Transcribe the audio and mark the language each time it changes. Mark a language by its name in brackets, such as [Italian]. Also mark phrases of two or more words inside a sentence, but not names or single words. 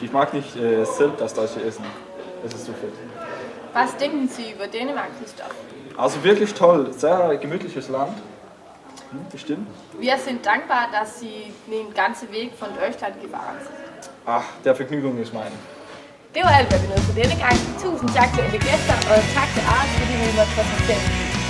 [German] Ich mag nicht selbst das deutsche Essen. Das ist zu viel. Was denken Sie über Dänemark, Christoph? Also wirklich toll, sehr gemütliches Land. Bestimmt. Wir sind dankbar, dass Sie den ganzen Weg von Deutschland gefahren sind. Ach, der Vergnügung ist mein. [Danish] Det var alt, hvad vi nåede for denne gang. Tusind tak til alle gæster, og tak til Ars, fordi vi måtte præsentere.